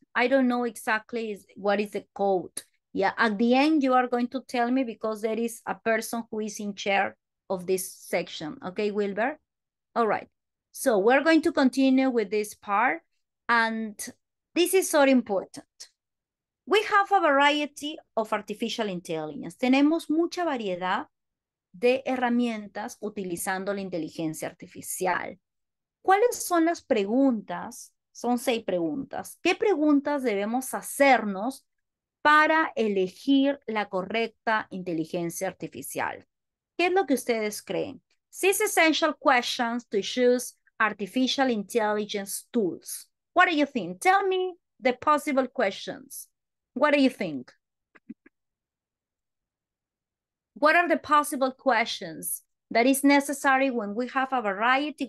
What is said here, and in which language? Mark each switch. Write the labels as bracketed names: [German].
[English] I don't know exactly what is the code. Yeah, at the end, you are going to tell me because there is a person who is in charge of this section. Okay, Wilber? All right. So we're going to continue with this part. And this is so important. We have a variety of artificial intelligence. [Spanish] Tenemos mucha variedad de herramientas utilizando la inteligencia artificial. ¿Cuáles son las preguntas? Son 6 preguntas. ¿Qué preguntas debemos hacernos para elegir la correcta inteligencia artificial? ¿Qué es lo que ustedes creen? [English] 6 essential questions to choose artificial intelligence tools. What do you think? Tell me the possible questions. What do you think? What are the possible questions that is necessary when we have a variety?